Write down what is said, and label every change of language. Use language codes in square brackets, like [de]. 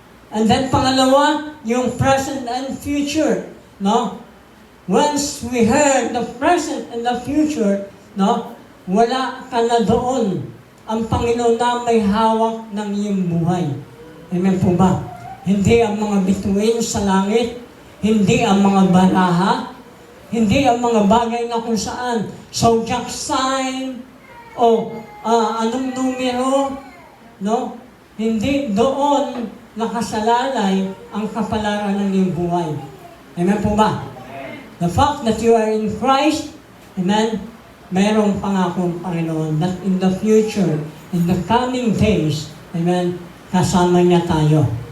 [en] And then [tl] pangalawa, yung [en] present and future, no? Once we heard the present and the future, no? [tl] Wala ka na doon. Ang Panginoon na may hawak ng iyong buhay. Amen po ba? Hindi ang mga bituin sa langit, hindi ang mga baraha, hindi ang mga bagay na kung saan zodiac sign o anong numero, no? Hindi doon nakasalalay ang kapalaran ng iyong buhay. Amen po ba? [en] The fact that you are in Christ, amen, [tl] mayroong pangakong Panginoon [en] that in the future, in the coming days, amen, [tl] kasama niya tayo.